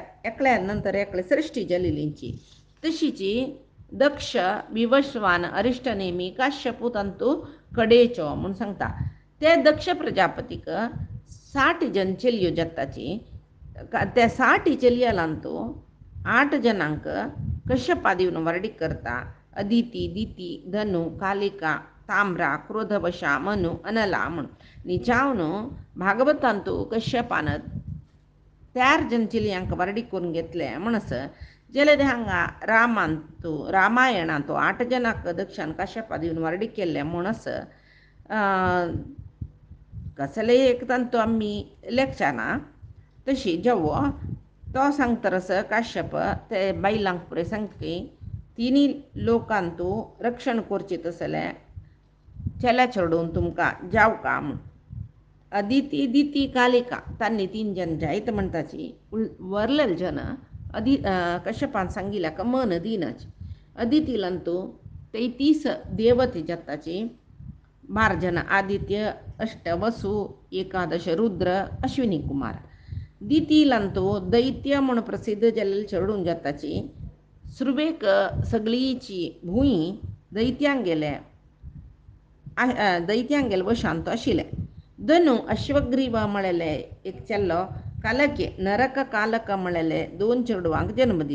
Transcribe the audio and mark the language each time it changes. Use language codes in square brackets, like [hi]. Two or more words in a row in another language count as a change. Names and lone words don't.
[kok] एकल्या नंतर एकले सृश्टी जलिलींची. तशीची दक्ष, विवस्वान, अरिष्टनेमी, काश्यपू तंतू कडेचो म्हूण सांगता. ते दक्ष प्रजापतीक 60 जन चलयो जत्ताची. त्या 60 चलयांतू 8 जनांक कश्यपा दिवन वर्डीक करता. अदिती, दिती, धनु, कालिका, ताम्रा, क्रोधवशा, मनु, अनला म्हूण. जावन भागवतांतू कश्यपान 4 जन चलयांक वर्डीक करून घेतले म्हणस जाल्यार हांगा रामायणांतू 8 जनांक दक्षान कश्यपा दिवन वर्डीक केल्ले म्हणस कसले एक तांतू आमी लेखचाना. तशी जेव्हा तो सांगतरस काश्यप ते बायलांक पुरे सांगतकी तिनी लोकांतू रक्षण करचें तसलें चेल्या चेडून तुमकां जावका म्हूण. अदिती, दिती, कालिका तांणी 3 जन जायत म्हणटाची. वरलेले जन कश्यपान सांगिल्ल्याक मन दिनाची. अदितीलंतू 33 देवती जाताची. 12 जन आदित्य, 8 वसु, 11 रुद्र, अश्विनी कुमार. दितीलंतू दैत्य म्हूण प्रसिद्ध जाल्लेले चेडून जाताची. सुरवेक सगळीची भूंय दैत्यांक गेले वशांत आशिल्ले. धनु अश्वग्रीव म्हळेले एक चेल्लो, कालके नरक कालक म्हळेले 2 चेडवांक जन्म दिता.